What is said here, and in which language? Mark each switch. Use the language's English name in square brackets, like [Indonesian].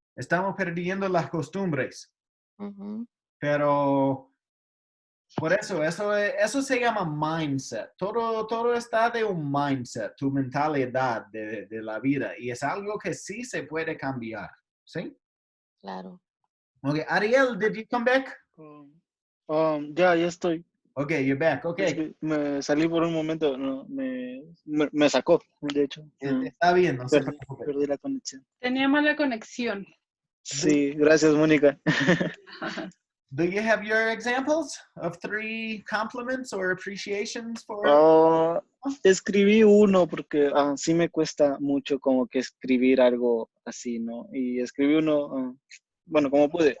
[Spanish] Estamos perdiendo las costumbres. Ujú. Pero por eso se llama mindset. Todo está de un mindset, tu mentalidad de la vida. Y es algo que sí se puede cambiar. ¿Sí? Claro. [English] Okay, Ariel, did you come back? [Spanish] Ya estoy. [English] Okay, you're back. [Spanish] Es [English] Okay. [Spanish] que me salí por un momento, no, me sacó, de hecho. Está bien, no se preocupe. Perdí la conexión. Tenía mala conexión. Sí, gracias, Mónica. [English] Do you have your examples of 3 compliments or appreciations for... [Spanish] Escribí uno porque sí me cuesta mucho como que escribir algo así, ¿no? Y escribí uno, bueno, como pude.